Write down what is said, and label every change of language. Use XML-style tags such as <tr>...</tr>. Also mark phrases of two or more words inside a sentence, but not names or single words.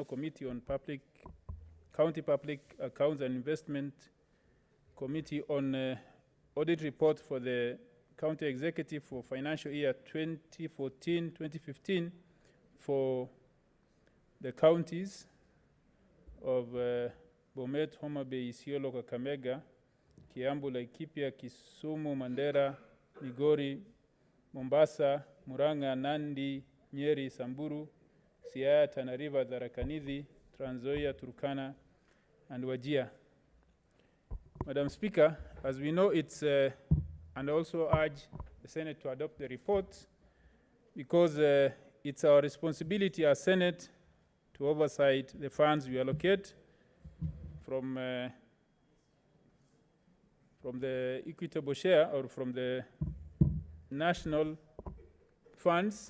<en>Committee on County Public Accounts and Investment Committee on audit report for the County Executive for financial year 2014-2015 for the counties of Bomet, Homa Bay, Isiolo, Kakamega, Kiambu, Laikipia, Kisumu, Mandera, Migori, Mombasa, Murang'a, Nandi, Nyeri, Samburu, Siaya, Tana River, Tharaka Nithi, Trans Nzoia, Turkana, and Wajir. Madam Speaker, as we know, and also urge the Senate to adopt the report because it's our responsibility as Senate to oversight the funds we allocate from the equitable share or from the national funds.</en>